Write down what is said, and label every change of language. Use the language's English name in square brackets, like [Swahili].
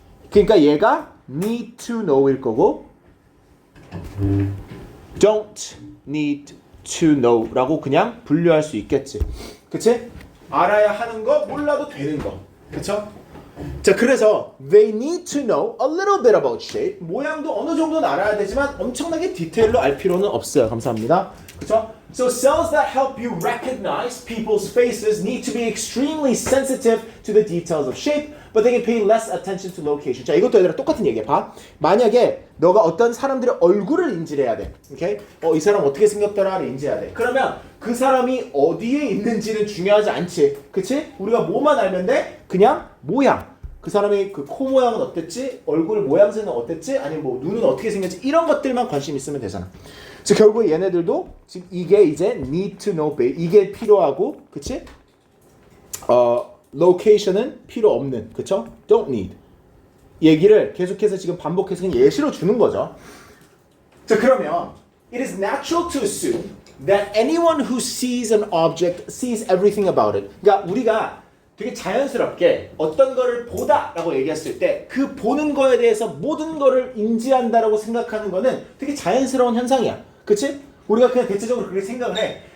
[Korean] 그러니까 얘가 [English] need to know [Korean] 일 거고 [English] don't need to know [Korean] 라고 그냥 분류할 수 있겠지. 그치? 알아야 하는 거, 몰라도 되는 거. 그쵸? 자, 그래서 [English] they need to know a little bit about shape. [Korean] 모양도 어느 정도는 알아야 되지만 엄청나게 디테일로 알 필요는 없어요. 감사합니다. 그쵸? [English] So cells that help you recognize people's faces need to be extremely sensitive to the details of shape, but they can pay less attention to location. [Korean] 자, 이것도 얘들아 똑같은 얘기야. 봐. 만약에 너가 어떤 사람들의 얼굴을 인지해야 돼. 오케이? 이 사람 어떻게 생겼더라를 인지해야 돼. 그러면 그 사람이 어디에 있는지는 중요하지 않지. 그치? 우리가 뭐만 알면 돼? 그냥 모양. 그 사람의 그 코 모양은 어땠지? 얼굴 모양새는 어땠지? 아니면 뭐 눈은 어떻게 생겼지? 이런 것들만 관심 있으면 되잖아. 즉 결국 얘네들도 지금 이게 이제 need to know base 이게 필요하고, 그치? location은 필요 없는, 그쵸? don't need 얘기를 계속해서 지금 반복해서 그냥 예시로 주는 거죠. 자, 그러면 [English] it is natural to assume that anyone who sees an object sees everything about it. [Korean] 그러니까 우리가 되게 자연스럽게 어떤 거를 보다라고 얘기했을 때 그 보는 거에 대해서 모든 거를 인지한다라고 생각하는 거는 되게 자연스러운 현상이야. 그치? 우리가 그냥 대체적으로 그렇게 생각을 해.